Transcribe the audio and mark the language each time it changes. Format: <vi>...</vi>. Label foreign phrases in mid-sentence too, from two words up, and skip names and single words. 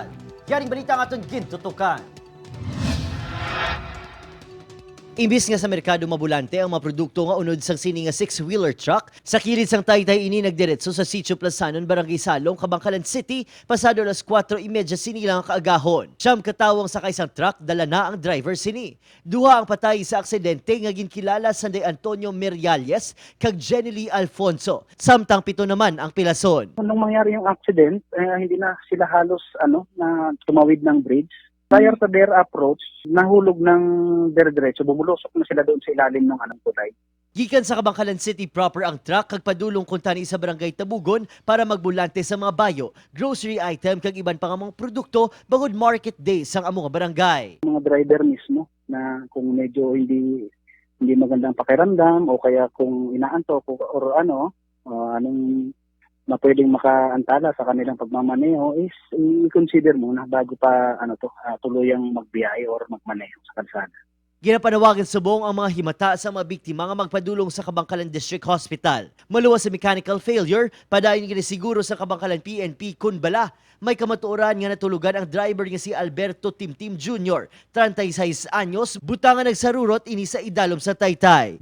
<hil>Yaring balita nga atong gintutukan. Imbis nga sa merkado mabulante ang mga produkto nga unod sang sini nga 6-wheeler truck, sa kilid sang Taytay ini nagdiretso sa Sitio Plazanon, Barangay Salong, Kabangkalan City, pasado alas 4:30 sini lang kaagahon. Siyam katawang sakay sang truck, dala na ang driver sini. Duha ang patay sa aksidente nga ginkilala sa Day Antonio Meriales kag Jenny Lee Alfonso. Samtang pito naman ang pilason.</hil> <tl>Nung mangyari yung accident, hindi na sila halos na tumawid ng bridge.</tl> <en>Prior to their approach,</en> <tl>nahulog ng dire-diretso, bumulusok na sila doon sa ilalim ng tulay.</tl> <hil>Gikan sa Kabangkalan City proper ang truck kag padulong kuntani sa Barangay Tabugon para magbulante sa mga bayo,</hil> <en>grocery item</en> <hil>kag iban pang mga produkto bangod</hil> <en>market day</en> <hil>sang among barangay.</hil> <tl>Mga driver mismo na kung medyo hindi magandang pakiramdam o kaya kung inaantok or anong na pwedeng makaantala sa kanilang pagmamaneho is i-consider muna bago pa tuluyang magbiyahe or magmaneho sa kalsada.</tl> <hil>Ginapanawagan subong ang mga himata sa mga biktima nga magpadulong sa Kabangkalan District Hospital. Maluwas sa</hil> <en>mechanical failure,</en> <hil>padayon ginisiguro sa Kabangkalan PNP kun bala. May kamatuoran nga natulugan ang driver nga si Alberto Timtim Jr., 36 anyos, butangan nagsarurot ini sa idalom sa Taytay.</hil>